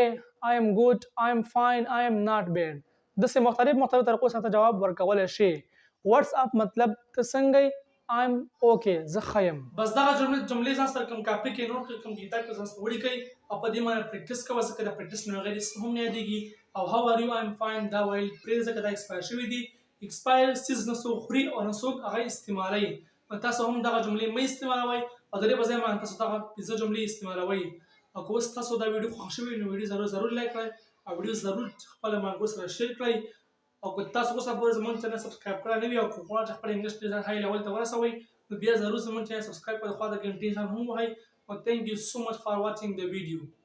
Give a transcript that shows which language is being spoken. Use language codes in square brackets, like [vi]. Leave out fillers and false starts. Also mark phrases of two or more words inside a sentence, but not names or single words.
[en] I am good I am fine I am not bad [ps] داسې مختلف طریقو سره جواب ورکولی شي [en] what's up [ps] مطلب ته څنګه یې [en] I am okay [ps] زه ښه یم بس دغه جملې ځان سره کوم کاپي کې نوټ کړئ کوم کتاب کې ځان سره ولیکئ او په دې باندې پریکټس کوه ځکه د پریکټس نه بغیر هېڅ هم نه یادېږي او [en] how are you I am fine [ps] دا ویل پرېږده ځکه دا ایکسپایر شوي دي ایکسپایر څیز نه څوک خوري او نه څوک هغه استعمالوي تاسو هم دغه جملې مه استعمالوئ او د دې په ځای باندې تاسو دغه پنځه جملې استعمالوئ او که اوس تاسو دا ویډیو خوښ شوی نو ویډیو ضرور لایک کړئ او ویډیو ضرور خپل ملګرو سره شیر کړئ او که تاسو اوس هم پورې زموږ چینل سبسکرایب کړی نه وي او که غواړئ چې خپل انګلیش ډېر [en] high level [ps] ته ورسوئ نو بیا ضرور زموږ چینل سبسکرایب کړئ خوا د ګنټې نښان هم ووهئ او [en] thank you so much for watching the video